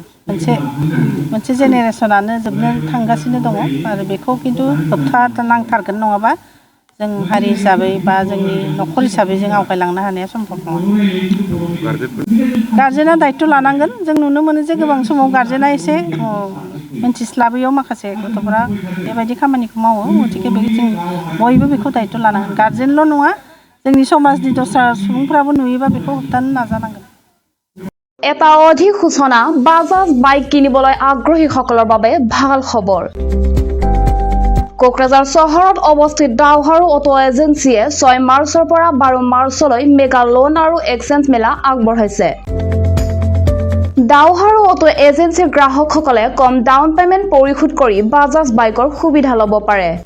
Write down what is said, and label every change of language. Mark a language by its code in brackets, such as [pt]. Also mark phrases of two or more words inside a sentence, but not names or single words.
[brx] मोनसे जेनेरेसनानो जोबनो थांगासिनो दङ आरो बेखौ खिन्थु होबथानांथारगोन नङाबा जों हारि हिसाबै बा जोंनि न'खर हिसाबै जों आवगायलांनो हानाया सम्भब नङा गार्जेना दायित्व लानांगोन जों नुनो मोनो जे गोबां समाव गार्जेना एसे मिन्थिस्लाबैयाव माखासे गथ'फोरा बेबायदि खामानिखौ मावो गतिके जों बयबो बेखौ दायित्व लानांगोन गार्जेनल' नङा जोंनि समाजनि दस्रा सुबुंफ्राबो नुयोबा बेखौ होबथानो नाजानांगोन [as] এটা অধিক সূচনা বাজাজ বাইক কিনিবলৈ আগ্ৰহীসকলৰ বাবে ভাল খবৰ কোকৰাঝাৰ চহৰত অৱস্থিত ডাওহাৰু অটো এজেন্সিয়ে 6 মাৰ্চৰ পৰা 12 মাৰ্চলৈ [en] mega loan [as] আৰু এক্সচেঞ্জ মেলা আগবঢ়াইছে ডাওহাৰু অটো এজেন্সিৰ গ্ৰাহকসকলে কম [en] down payment [as] পৰিশোধ কৰি বাজাজ বাইকৰ সুবিধা ল'ব পাৰে